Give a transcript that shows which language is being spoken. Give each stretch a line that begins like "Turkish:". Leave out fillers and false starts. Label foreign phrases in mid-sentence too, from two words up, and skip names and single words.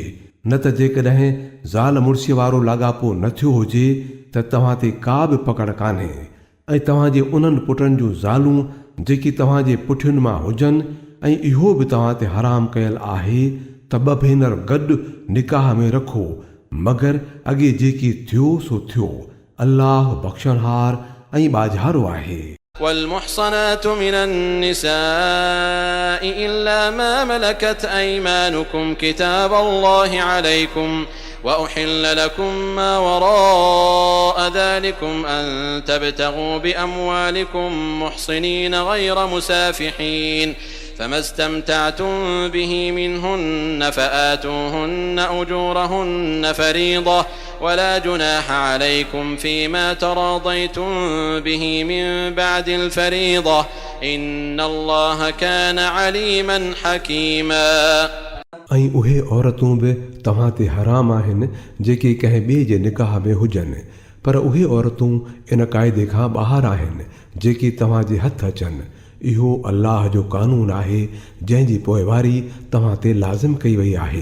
Sindhi: न त जेकॾहिं ज़ाल मुड़सीअ वारो लाॻापो न थियो हुजे त तव्हां ते का बि पकड़ कान्हे ऐं तव्हांजे उन्हनि पुटनि जूं ज़ालूं जेकी तव्हांजे पुठियुनि मां हुजनि ऐं इहो बि तव्हां ते हराम कयल आहे त ॿ भेनर गॾु निकाह में रखो, मगर अॻे जेकी थियो सो थियो। अल्लाह बख़्शणहार ऐं बाझारो आहे।
Arabic: والمحصنات من النساء إلا ما ملكت أيمانكم كتاب الله عليكم وأحل لكم ما وراء ذلكم أن تبتغوا بأموالكم محصنين غير مسافحين فما استمتعتم به منهن فآتوهن أجورهن فريضة ولا جناح عليكم فيما تراضيتم به من بعد الفريضة إن الله كان عليما حكيما।
Sindhi: ऐं उहे औरतूं बि तव्हां ते हराम आहिनि जेके कंहिं ॿिए जे निकाह में हुजनि, पर उहे औरतूं इन क़ाइदे खां ॿाहिरि आहिनि जेकी तव्हांजे हथ अचनि। इहो अल्लाह जो कानून आहे जंहिंजी पोइवारी तव्हां ते लाज़िम कई वई आहे।